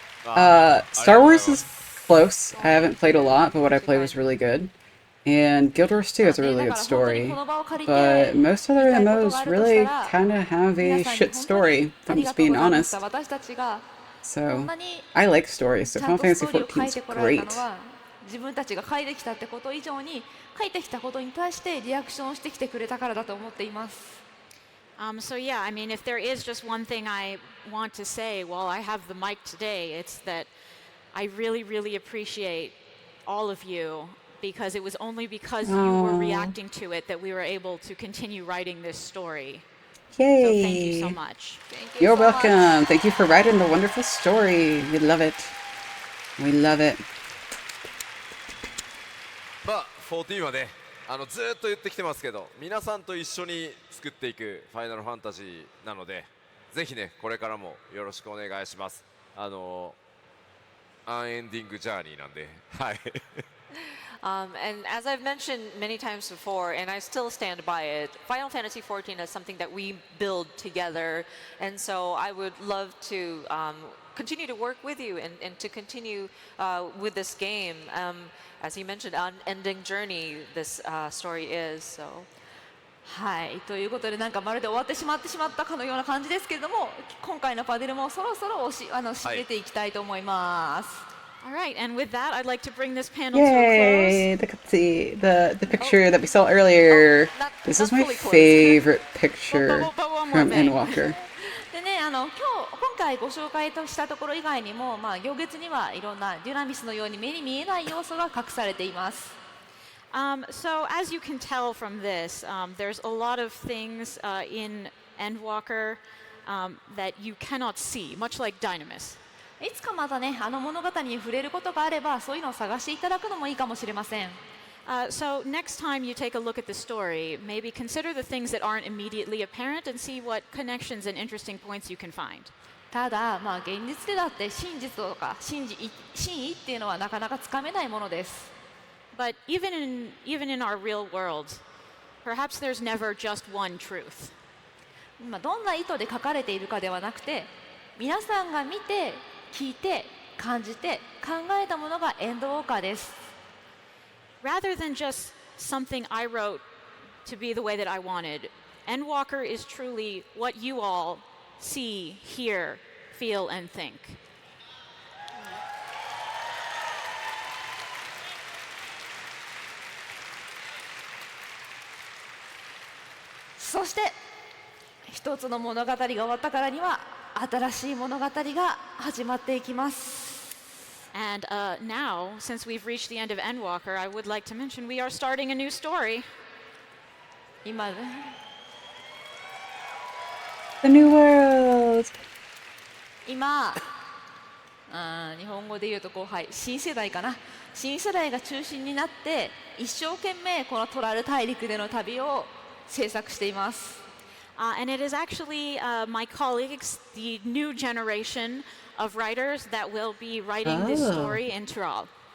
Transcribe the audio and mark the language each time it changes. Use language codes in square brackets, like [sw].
[en] Star Wars is close. I haven't played a lot, but what I played was really good. And Guild Wars 2 has a really good story. But most other MMOs really kind of have a shit story, if I'm just being honest. So, I like stories, so Final Fantasy 14 is great. [ja] 自分たちが書いてきたってこと以上に書いてきたことに対してリアクションをしてきてくれたからだと思っています。 [en] So yeah, I mean, if there is just one thing I want to say while I have the mic today, it's that I really, really appreciate all of you because it was only because you were reacting to it that we were able to continue writing this story. Yay! So thank you so much. You're welcome. Thank you for writing the wonderful story. We love it. We love it. [ja] まあ14はねずっと言ってきてますけど皆さんと一緒に作っていくファイナルファンタジーなのでぜひねこれからもよろしくお願いします。アンエンディングジャーニーなんではい。 [en] And as I've mentioned many times before, and I still stand by it, Final Fantasy XIV is something that we build together, and so I would love to continue to work with you and to continue with this game. As he mentioned, unending journey this story is. So. [ja] はい、ということでなんかまるで終わってしまったかのような感じですけれども、今回のパネルもそろそろ締めていきたいと思います。 [en] All right, and with that, I'd like to bring this panel to a close. The picture that we saw earlier. This is my favorite picture from Endwalker. [ja] でね、今回ご紹介したところ以外にも、行月にはいろんなデュナミスのように目に見えない要素が隠されています。 [en] So as you can tell from this, there's a lot of things in Endwalker that you cannot see, much like Dynamis. [ja] いつかまたね、物語に触れることがあれば、そういうのを探していただくのもいいかもしれません。 [en] So next time you take a look at the story, maybe consider the things that aren't immediately apparent and see what connections and interesting points you can find. [ja] ただ、現実でだって真実とか真意っていうのはなかなかつかめないものです。 [en] But even in our real world, perhaps there's never just one truth. [ja] どんな意図で書かれているかではなくて、皆さんが見て、聞いて、感じて、考えたものがエンドウォーカーです。 [en] Rather than just something I wrote to be the way that I wanted, Endwalker is truly what you all see, hear, feel, and think. [ja] そして一つの物語が終わったからには新しい物語が始まっていきます。 [en] And now, since we've reached the end of Endwalker, I would like to mention we are starting a new story. [ja] 今ね。 [en] The new world. [ja] 今日本語で言うと新世代かな、新世代が中心になって一生懸命このトラル大陸での旅を制作しています。 [en] And it is actually my colleagues, the new generation of writers that will be writing this story in Tyrol.